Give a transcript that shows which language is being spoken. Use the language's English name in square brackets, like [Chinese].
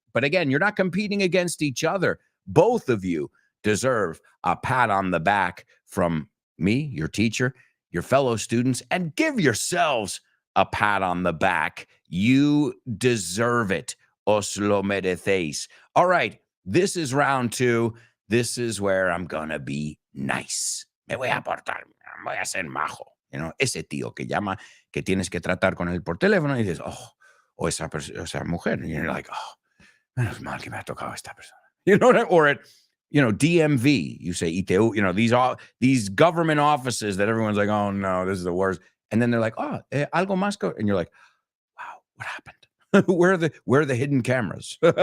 [English] But again, you're not competing against each other. Both of you deserve a pat on the back from me, your teacher, your fellow students, and give yourselves a pat on the back. You deserve it. [Spanish] Os lo merecéis. [English] All right, this is round two. This is where I'm gonna be nice. [Spanish] Me voy a portar, voy a ser majo. [English] You know, [Spanish] ese tío que llama, que tienes que tratar con él por teléfono y dices, o esa mujer. [English] And you're like, [Spanish] menos mal que me ha tocado esta persona. [English] You know what I mean? Or at, DMV, you say, ITU, these government offices that everyone's like, oh no, this is the worst. And then they're like, [Spanish] algo más. [English] And you're like, wow, what happened? Where are the hidden cameras?